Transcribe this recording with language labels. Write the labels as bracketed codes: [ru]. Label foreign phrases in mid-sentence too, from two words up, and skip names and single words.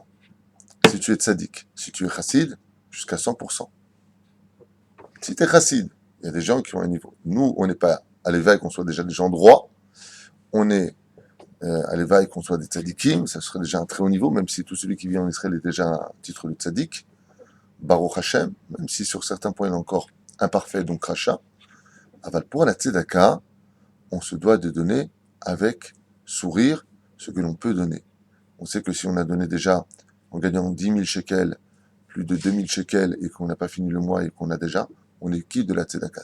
[fr] Si tu es tzaddik, si tu es chassid, jusqu'à 100%. Si tu es chassid, il y a des gens qui ont un niveau. Nous, on n'est pas à l'éveil qu'on soit déjà des gens droits. On est à l'éveil qu'on soit des tzaddikim, ça serait déjà un très haut niveau, même si tout celui qui vit en Israël est déjà un titre de tzaddik. [he] ברוך השם, [fr] même si sur certains points il est encore imparfait, donc rachat. Aval, pour la tzedaka, on se doit de donner avec sourire ce que l'on peut donner. On sait que si on a donné déjà, en gagnant 10 000 shekels, plus de 2 000 shekels, et qu'on n'a pas fini le mois et qu'on a déjà, on est quitte de la tzedaka.